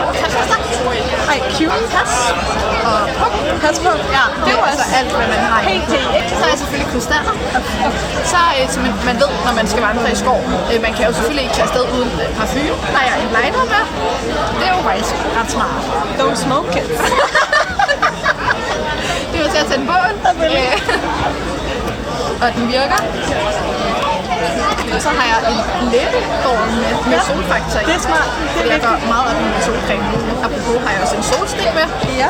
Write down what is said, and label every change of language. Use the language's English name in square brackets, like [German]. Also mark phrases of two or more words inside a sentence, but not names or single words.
[Danish] Ej, cute. Pas. Og Pas på. Ja, det er altså alt, hvad man har. Helt det, ikke? Så er jeg selvfølgelig krystaller. Så man ved, når man skal vandre i skov. Man kan jo selvfølgelig ikke tage afsted uden parfume. Der er en lighter med. Det er jo faktisk ret smart. [English] Don't smoke it. [Danish] Det var til at tænde bål. Og den virker. Og så har jeg en læbegård med solfaktor i. Det er smart. Det er jeg går meget op i min solcreme. Apropos har jeg også en solstik med. Ja.